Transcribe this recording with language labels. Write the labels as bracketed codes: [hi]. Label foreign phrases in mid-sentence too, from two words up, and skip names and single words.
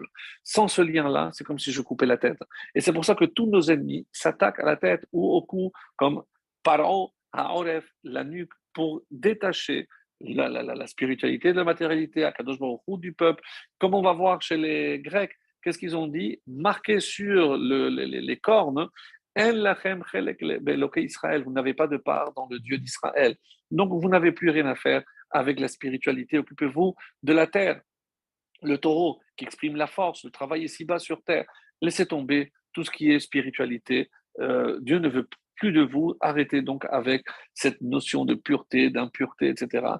[fr] Sans ce lien-là, c'est comme si je coupais la tête. Et c'est pour ça que tous nos ennemis s'attaquent à la tête ou au cou, comme [he] פרעה, העורף, [fr] la nuque, pour détacher la spiritualité de la matérialité, [he] הקדוש ברוך הוא [fr] du peuple. Comme on va voir chez les Grecs, qu'est-ce qu'ils ont dit? Marqué sur les cornes, [he] אין לכם חלק באלוהי ישראל, [fr] vous n'avez pas de part dans le Dieu d'Israël. Donc vous n'avez plus rien à faire avec la spiritualité. Occupez-vous de la terre, le taureau qui exprime la force, le travail ici-bas sur terre. Laissez tomber tout ce qui est spiritualité. Dieu ne veut plus de vous. Arrêtez donc avec cette notion de pureté, d'impureté, etc.